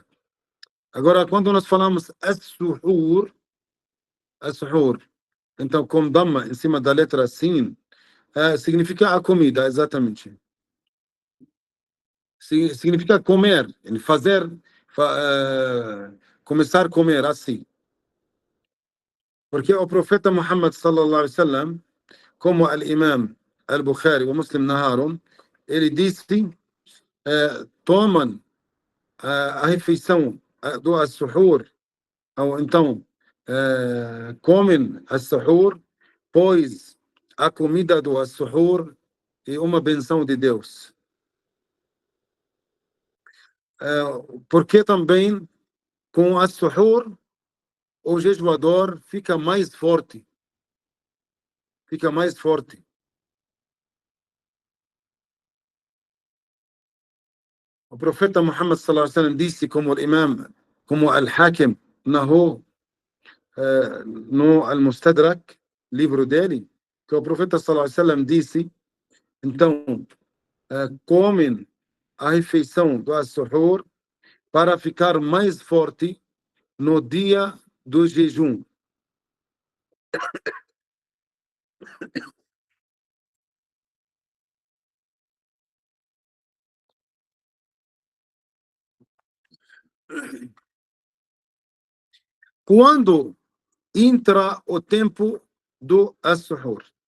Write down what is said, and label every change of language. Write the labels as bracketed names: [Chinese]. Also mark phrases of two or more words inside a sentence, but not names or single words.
[Portuguese] Agora, quando nós falamos as-suhur, então com damma em cima da letra sin, significa a comida, exatamente. Significa comer, fazer, começar a comer assim. Porque o profeta Muhammad [Arabic] صلى الله عليه وسلم, [Portuguese] como o imam al-Bukhari e o Muslim narraram, ele disse: tomam a refeição do as-suhur, ou então comem as-suhur, pois a comida do as-suhur é uma benção de Deus. Porque também com a suhoor, o jejuador fica mais forte. Fica mais forte. O profeta Muhammad [Arabic] صلى الله عليه وسلم [Portuguese] disse, como o imam, como al-Hakim narrou no Al-Mustadrak, livro dele, que o profeta [Arabic] صلى الله عليه وسلم [Portuguese] disse, então, comem a refeição do as-suhoor para ficar mais forte no dia do jejum. Quando entra o tempo do as-suhoor?